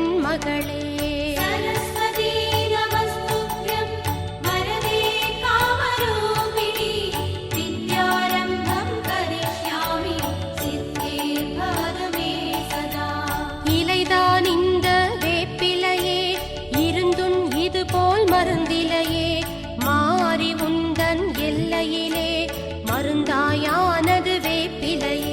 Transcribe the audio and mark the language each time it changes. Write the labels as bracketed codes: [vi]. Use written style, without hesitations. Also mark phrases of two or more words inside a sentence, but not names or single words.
[ta] மகளே. [sa] सरस्वती नमस्तुभ्यं वरदे कामरूपिणि विद्यारम्भं करिष्यामि सिद्धिर्भवतु मे सदा. [ta] இலைதான் இந்த வேப்பிலையே, இருந்தும் இது போல் மருந்திலையே, மாறி உந்தன் எல்லையிலே மருந்தாயானது வேப்பிலையே.